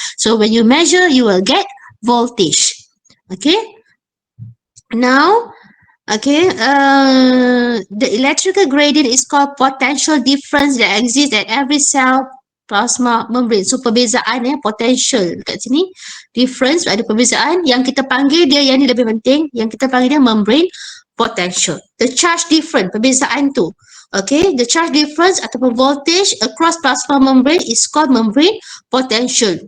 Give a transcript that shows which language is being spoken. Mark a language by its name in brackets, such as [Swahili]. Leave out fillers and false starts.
[English] So when you measure, you will get voltage. Okay. Now, okay, the electrical gradient is called potential difference that exists at every cell plasma membrane. [Malay] So perbezaan potential kat sini, difference ada perbezaan. Yang kita panggil dia, yang ni lebih penting, yang kita panggil dia membrane potential. [English] The charge difference, [Malay] perbezaan tu. [English] Okay, the charge difference [Malay] ataupun [English] voltage across plasma membrane is called membrane potential.